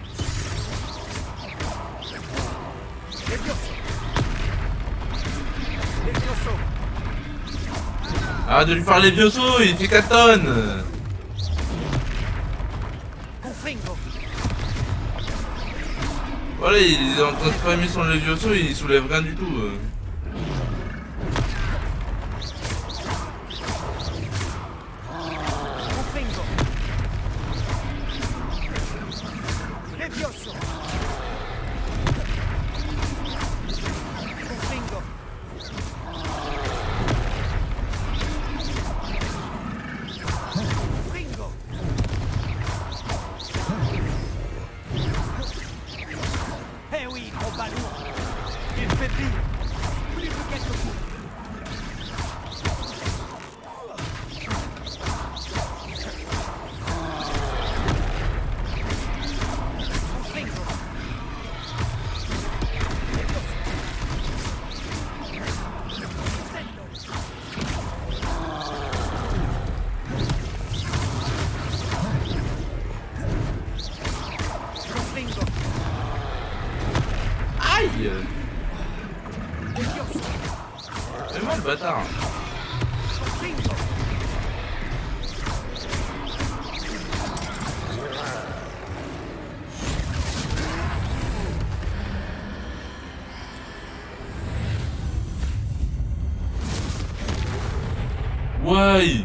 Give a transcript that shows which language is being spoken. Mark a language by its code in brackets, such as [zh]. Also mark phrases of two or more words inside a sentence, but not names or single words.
[fr] Levioso. Levioso. Arrête de lui faire les biosos, il fait 4 tonnes! Confringo. Voilà, il est en train de spammer son levioso, il soulève rien du tout. Confringo. Levioso. Confringo. Confringo. Eh oui, gros ballon. Il faiblit. Plus que quelques coups. Confringo. Confringo. Aïe! Levioso. Fais-moi le bâtard! Confringo. Ouais!